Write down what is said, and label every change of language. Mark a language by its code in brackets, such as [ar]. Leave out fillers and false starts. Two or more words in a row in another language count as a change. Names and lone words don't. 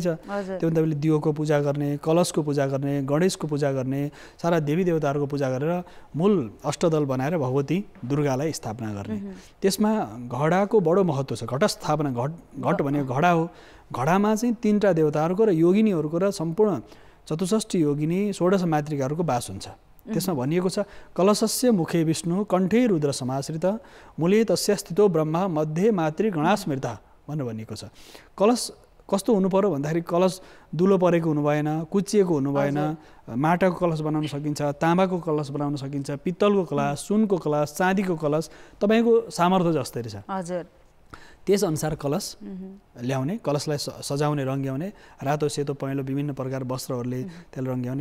[ne] त्योभन्दा पहिले दियोको पूजा गर्ने, कलशको पूजा गर्ने, गणेशको पूजा गर्ने, सारा देवी देवताहरूको पूजा गरेर मूल अष्टदल बनाएर भगवती दुर्गालाई स्थापना गर्ने। त्यसमा घडाको बडो महत्त्व छ। घटस्थापना, घट भनेको घडा हो। घडामा चाहिँ 3टा देवताहरूको र योगिनीहरूको र सम्पूर्ण 64 योगिनी 16 मातृकाहरूको बास हुन्छ। त्यसमा भनिएको छ [sa] कलशस्य मुखे विष्णु, कण्ठे रुद्र समाश्रित, मूले तस्य स्थितो ब्रह्मा, मध्ये मातृ गणास्मृता [ne] भनेर भनिएको छ। कलश कस्तो हुनु पर्यो भन्दाखेरि कलश दुलो परेको हुनु भएन, कुच्चिएको हुनु भएन। माटाको कलश बनाउन सकिन्छ, तामाको कलश बनाउन सकिन्छ, पित्तलको कलश, सुनको कलश, चाँदीको कलश, तपाईँको सामर्थ्य जस्तै रहेछ। हजुर। त्यसअनुसार कलश ल्याउने, कलशलाई सजाउने, रङ्ग्याउने, रातो सेतो पहेँलो विभिन्न प्रकार वस्त्रहरूले त्यसलाई रङ्ग्याउने।